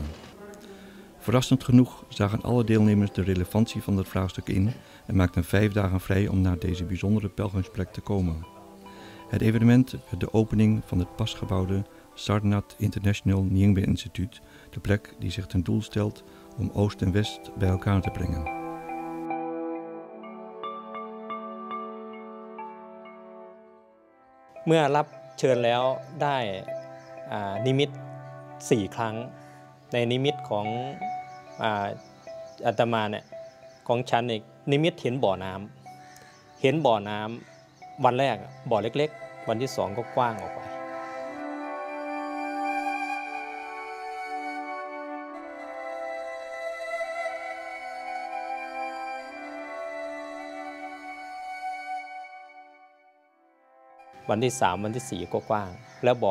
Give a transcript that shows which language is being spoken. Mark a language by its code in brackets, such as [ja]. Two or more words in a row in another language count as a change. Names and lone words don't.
[nl] Verrassend genoeg zagen alle deelnemers de relevantie van dat vraagstuk in en maakten 5 dagen vrij om naar deze bijzondere pelgrimsplek te komen. Het evenement werd de opening van het pas gebouwde Sarnath International Nyingma Instituut, de plek die zich ten doel stelt om Oost en West bij elkaar te brengen. [th] มื่อรับเชิญแล้วได้นิมิต4 ครั้งในนิมิตของ อาตมาเนี่ยของฉันเนี่ยนิมิตเห็นบ่อน้ำวันแรกบ่อเล็กๆวันที่2ก็กว้างออกไปวันที่3วันที่4ก็กว้างแล้วบ่อ